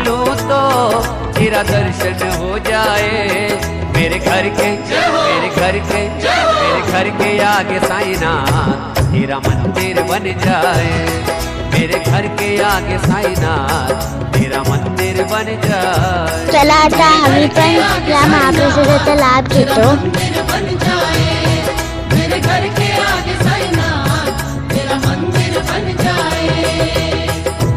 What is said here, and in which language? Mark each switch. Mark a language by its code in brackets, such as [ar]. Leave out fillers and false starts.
[hi] खोलूं तो तेरा दर्शन हो जाए। मेरे घर के आगे साईनाथ तेरा मंदिर बन जाए। मेरे घर के आगे साईनाथ तेरा मंदिर बन जाए। [mr] चला आता आम्ही पण या महाप्रसादाचा लाभ घेतो। [hi] मंदिर बन जाए। मेरे घर के आगे साईनाथ तेरा मंदिर बन जाए।